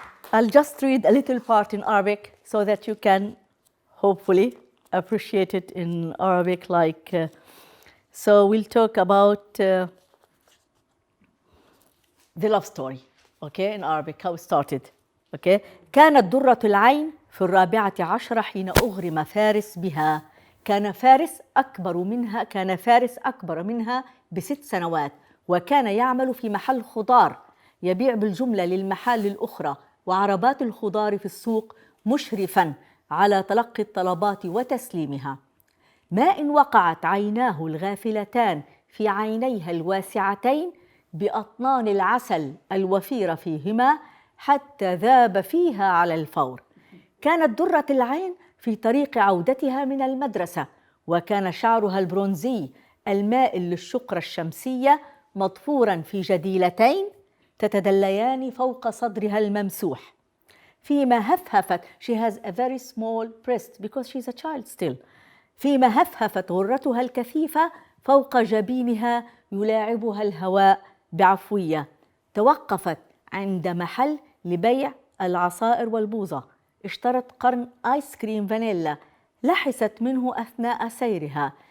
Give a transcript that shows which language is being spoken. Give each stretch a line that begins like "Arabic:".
English: I'll just read a little part in Arabic so that you can hopefully appreciate it in Arabic. So we'll talk about the love story, in Arabic, how it started.
Arabic: كانت درة العين في 14 حين أغرم فارس بها. كان فارس أكبر منها ب6 سنوات، وكان يعمل في محل خضار يبيع بالجملة للمحال الأخرى وعربات الخضار في السوق، مشرفاً على تلقي الطلبات وتسليمها. ما إن وقعت عيناه الغافلتان في عينيها الواسعتين بأطنان العسل الوفير فيهما حتى ذاب فيها على الفور. كانت درة العين في طريق عودتها من المدرسة، وكان شعرها البرونزي المائل للشقرة الشمسية مضفوراً في جديلتين تتدليان فوق صدرها الممسوح. فيما هفهفت
English: she has a very small breast because she's a child still.
Arabic: فيما هفهفت غرتها الكثيفة فوق جبينها يلاعبها الهواء بعفوية. توقفت عند محل لبيع العصائر والبوظة. اشترت قرن آيس كريم فانيلا. لحست منه أثناء سيرها.